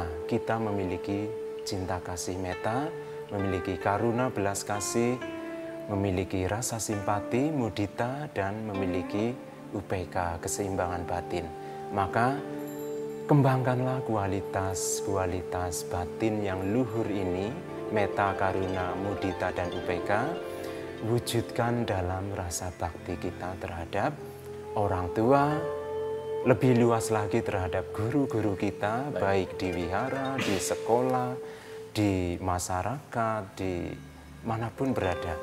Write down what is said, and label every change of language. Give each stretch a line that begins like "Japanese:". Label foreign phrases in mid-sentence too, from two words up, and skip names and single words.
Indonesian: Kita memiliki cinta kasih metta, memiliki karuna belas kasih, memiliki rasa simpati, mudita, dan memiliki UPK, keseimbangan batin. Maka kembangkanlah kualitas batin yang luhur ini, metta, karuna, mudita, dan UPK, wujudkan dalam rasa bakti kita terhadap orang tua, lebih luas lagi terhadap guru-guru kita, baik di wihara, di sekolah, di masyarakat, di manapun berada.